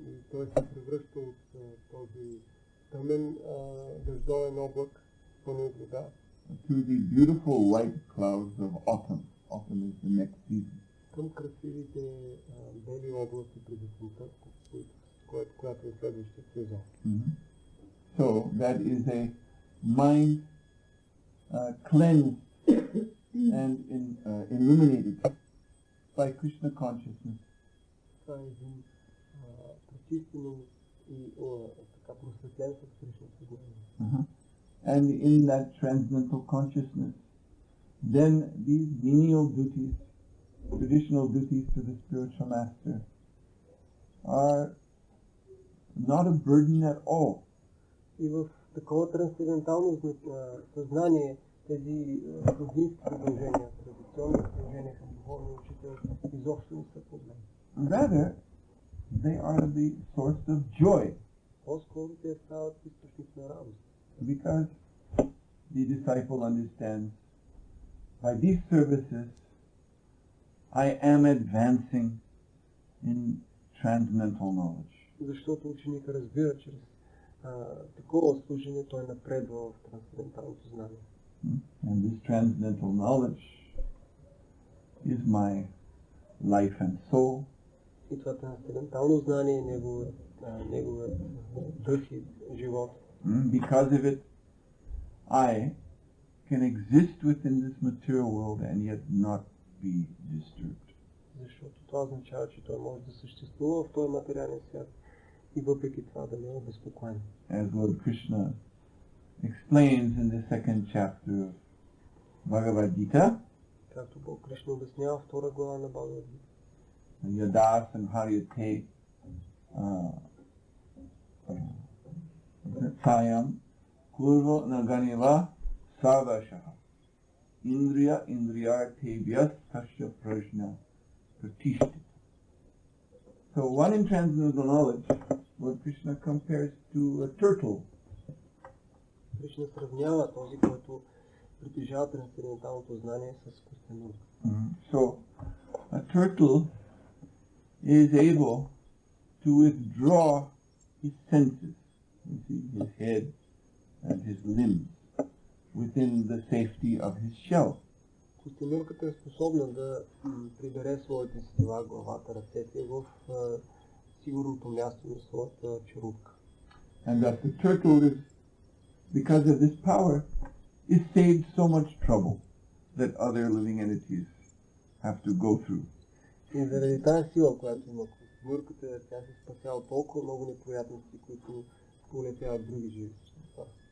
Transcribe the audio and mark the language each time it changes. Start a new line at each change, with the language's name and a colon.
Bulgarian: Той се превръща от този тъмен дъждовен облак, пълен от вода,
English: to the beautiful white clouds of autumn. Autumn is the next season.
Bulgarian: към красивите бели облаци през есента, която е следващия сезон.
English: So that is a mind cleansed and illuminated by Krishna consciousness.
Bulgarian: Това е един прочистен и така просветлен с Кришна съзнание.
English: And in that transcendental consciousness, then these menial duties, traditional duties to the spiritual master, are not a burden at all.
Bulgarian: И в такова трансцендентално съзнание тези родински задължения, традиционни задължения към духовния учител изобщо не са проблем.
English: Rather, they are the source of joy.
Bulgarian: По-скоро те стават източник на радост.
English: Because the disciple understands, by these services, I am advancing in transcendental knowledge.
Bulgarian: Защото ученикът разбира, чрез такова служение той напредва в трансценденталното знание.
English: And this transcendental knowledge is my life and soul.
Bulgarian: И това трансцендентално знание е неговият дух и живот.
English: Because of it, I can exist within this material world and yet not be disturbed.
Bulgarian: Защото това означава, че той може да съществува в този материален свят и въпреки това да не е безпокоен.
English: As Lord Krishna explains in the second chapter of Bhagavad Gita,
Bulgarian: както Бог Кришна обяснява втора глава на Бхагавад Гита.
Sanskrit: Yada Samharyate Sayam Kurva Naganiva Sarvashaha Indriya Indriyartebhyas Tasya Prajna Pratishthita.
English: So one in transcendental knowledge, Lord Krishna compares to a turtle.
Bulgarian: Кришна сравнява този, който притежава трансценденталното знание с костенурка.
English: So a turtle is able to withdraw his senses, you see, his head and his limbs, within the safety of his shell.
Bulgarian: Костенурката е способна да прибере своите сетива, главата, ръцете в сигурното място на своята черупка.
English: And that the turtle is, because of this power, is saved so much trouble that other living entities have to go through.
Bulgarian: И заради тази сила, която има костенурката, тя се спасява толкова много неприятности, които полетяват други живи същества.